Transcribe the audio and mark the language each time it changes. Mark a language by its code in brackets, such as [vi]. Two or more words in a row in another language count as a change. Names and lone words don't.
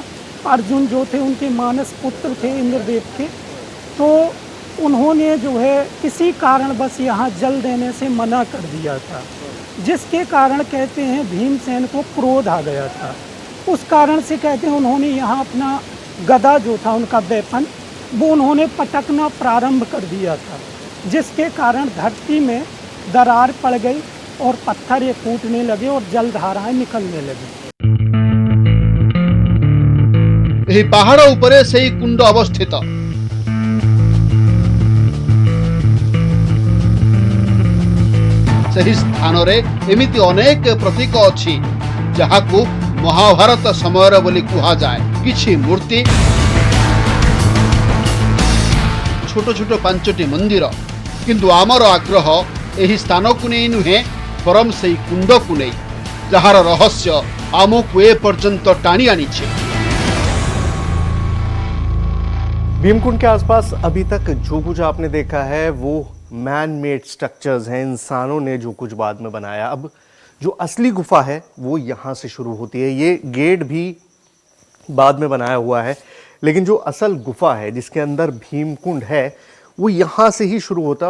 [hi] अर्जुन जो थे उनके मानस पुत्र थे इंद्रदेव के, तो उन्होंने जो है किसी कारण बस यहाँ जल देने से मना कर दिया था, जिसके कारण, कहते हैं, भीमसेन को क्रोध आ गया था। उस कारण से, कहते हैं, उन्होंने यहाँ अपना गदा जो था उनका वेपन, वो उन्होंने पटकना प्रारंभ कर दिया था, जिसके कारण धरती में दरार पड़ गई और पत्थर ये फूटने लगे और जलधाराएं निकलने लगी। [or] ଏହି ପାହାଡ଼ ଉପରେ ସେହି କୁଣ୍ଡ ଅବସ୍ଥିତ। ସେହି ସ୍ଥାନରେ ଏମିତି ଅନେକ ପ୍ରତୀକ ଅଛି ଯାହାକୁ ମହାଭାରତ ସମୟର ବୋଲି କୁହାଯାଏ। କିଛି ମୂର୍ତ୍ତି, ଛୋଟ ଛୋଟ 5ଟି ମନ୍ଦିର। କିନ୍ତୁ ଆମର ଆଗ୍ରହ ଏହି ସ୍ଥାନକୁ ନେଇ ନୁହେଁ, ବରଂ ସେହି କୁଣ୍ଡକୁ ନେଇ, ଯାହାର ରହସ୍ୟ ଆମକୁ ଏ ପର୍ଯ୍ୟନ୍ତ ଟାଣି ଆଣିଛି। [hi] भीमकुंड के आसपास अभी तक जो कुछ आपने देखा है वो [en] man made structures [hi] हैं, इंसानों ने जो कुछ बाद में बनाया। अब जो असली गुफा है वो यहाँ से शुरू होती है। ये गेट भी बाद में बनाया हुआ है, लेकिन जो असल गुफा है जिसके अंदर भीमकुंड है वो यहाँ से ही शुरू होता है।